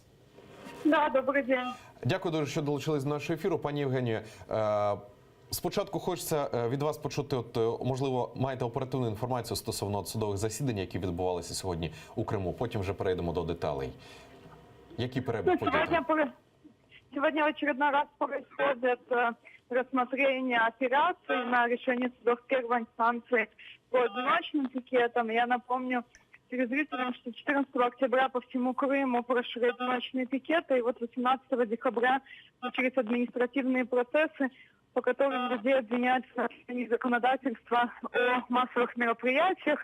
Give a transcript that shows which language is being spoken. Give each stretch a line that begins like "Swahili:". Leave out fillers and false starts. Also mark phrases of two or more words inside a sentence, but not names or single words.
Ukrainian: Да, добрий день. Дякую дуже, що долучились до нашого ефіру. Пані Євгенію, спочатку хочеться від вас почути, можливо, маєте оперативну інформацію стосовно судових засідань, які відбувалися сьогодні у Криму. Потім вже перейдемо до деталей. Який перебіг подій?
Russian: Сегодня в очередной раз происходит рассмотрение операций на решение судов первой инстанции по одиночным пикетам. Я напомню телезрителям, что 14 октября по всему Крыму прошли одиночные пикеты, и вот 18 декабря начались административные процессы, по которым людей обвиняют в нарушении законодательства о массовых мероприятиях.